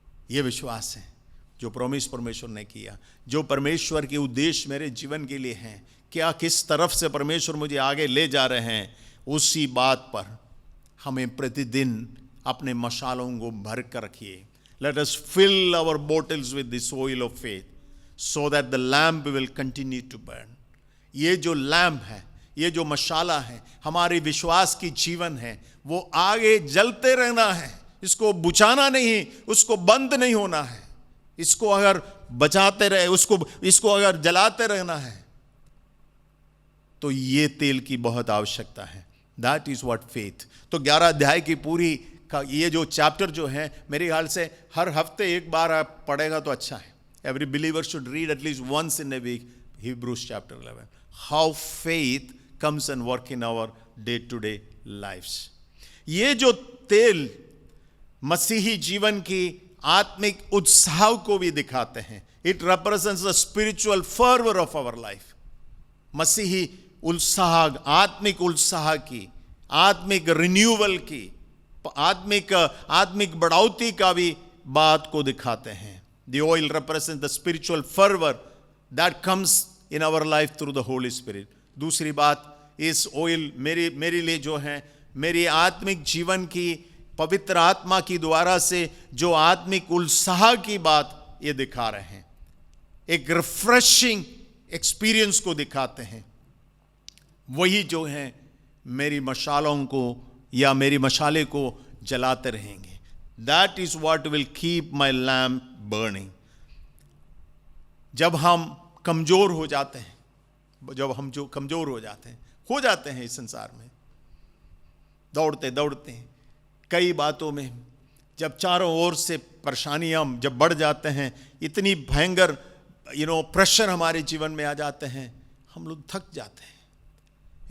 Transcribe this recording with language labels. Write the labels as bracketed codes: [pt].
[hi] ये विश्वास है जो प्रॉमिस परमेश्वर ने किया, जो परमेश्वर के उद्देश्य मेरे जीवन के लिए हैं, क्या किस तरफ से परमेश्वर मुझे आगे ले जा रहे हैं, उसी बात पर हमें प्रतिदिन अपने मशालों को भर कर रखिए। [en] Let us fill our bottles with this oil of faith so that the lamp will continue to burn. [hi] ये जो लैम्प है, ये जो मशाला है, हमारे विश्वास की जीवन है, वो आगे जलते रहना है। इसको बुझाना नहीं, उसको बंद नहीं होना है। इसको अगर बचाते रहे, इसको अगर जलाते रहना है, तो ये तेल की बहुत आवश्यकता है। [en] That is what faith. [hi] तो 11 अध्याय की पूरी का ये जो चैप्टर जो है, मेरे ख्याल से हर हफ्ते एक बार आप पढ़ेगा तो अच्छा है। [en] Every believer should read at least once in a week Hebrews chapter 11. How faith comes and work in our day-to-day lives. [hi] ये जो तेल मसीही जीवन की आत्मिक उत्साह को भी दिखाते हैं। [en] It represents the spiritual fervor of our life. [hi] मसीही उत्साह, आत्मिक उत्साह की, आत्मिक रिन्यूअल की, आत्मिक बढ़ौती का भी बात को दिखाते हैं। [en] The oil represents the spiritual fervor that comes in our life through the Holy Spirit. [hi] दूसरी बात, इस ऑयल मेरे लिए जो है, मेरी आत्मिक जीवन की पवित्र आत्मा की द्वारा से जो आत्मिक उत्साह की बात ये दिखा रहे हैं, एक [en] refreshing experience [hi] को दिखाते हैं। वही जो है मेरी मशालों को या मेरी मशाले को जलाते रहेंगे। [en] That is what will keep my lamp burning. [hi] जब हम कमजोर हो जाते हैं, जब हम जो कमजोर हो जाते हैं इस संसार में, दौड़ते दौड़ते हैं कई बातों में, जब चारों ओर से परेशानियां जब बढ़ जाते हैं, इतनी भयंकर प्रेशर हमारे जीवन में आ जाते हैं, हम लोग थक जाते हैं।